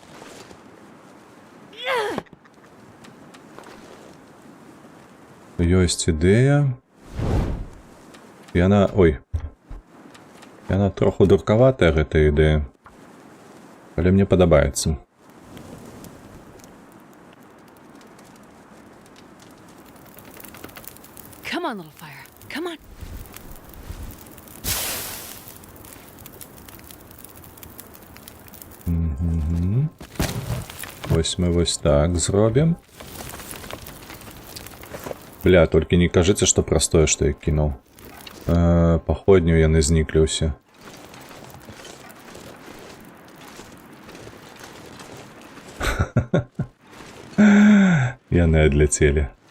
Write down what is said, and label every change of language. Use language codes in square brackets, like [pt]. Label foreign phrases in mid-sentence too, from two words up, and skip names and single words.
[be] Ёсць ідэя. Яна... Ой. Яна троху дуркаватая, гэта ідэя. Але мне падабаецца. [en] Come on, little fire. Come on. [be] Вось мы вось так зробім. Бля, толькі не кажыце, што простое, што я кінуў. Паходню яны зніклі ўсе. Яны адляцелі.